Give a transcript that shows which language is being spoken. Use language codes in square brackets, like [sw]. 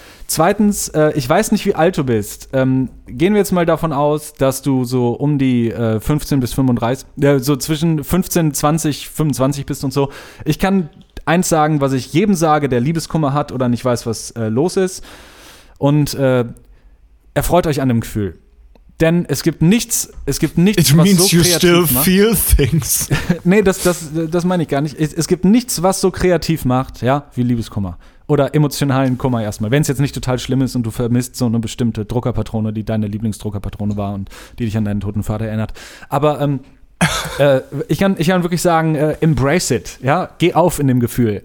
[de] Zweitens, ich weiß nicht, wie alt du bist. Gehen wir jetzt mal davon aus, dass du so um die 15 bis 35, so zwischen 15, 20, 25 bist und so. Ich kann eins sagen, was ich jedem sage, der Liebeskummer hat oder nicht weiß, was los ist. Und erfreut euch an dem Gefühl. Denn es gibt nichts, was so kreativ macht. [en] It means you still feel things. [de] Nee, das meine ich gar nicht. Es gibt nichts, was so kreativ macht, ja, wie Liebeskummer. Oder emotionalen Kummer erstmal. Wenn es jetzt nicht total schlimm ist und du vermisst so eine bestimmte Druckerpatrone, die deine Lieblingsdruckerpatrone war und die dich an deinen toten Vater erinnert. Aber ich kann wirklich sagen, [en] embrace it, [de] ja, geh auf in dem Gefühl.